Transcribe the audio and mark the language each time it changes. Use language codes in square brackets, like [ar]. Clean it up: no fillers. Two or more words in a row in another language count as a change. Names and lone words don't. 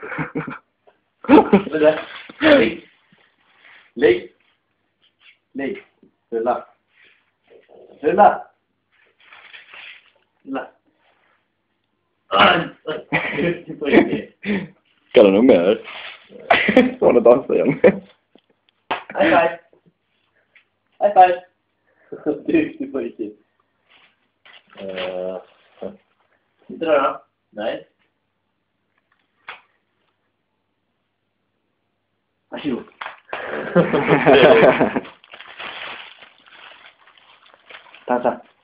[sv] Ligg. Ligg. Ligg. Rulla. Rulla. Rulla. Du får inte. Ska du nog mer? Så det dansar igen. [en] High five. High five. [sv] Du får inte. Inte då? Nej. Varsågod. Dansa.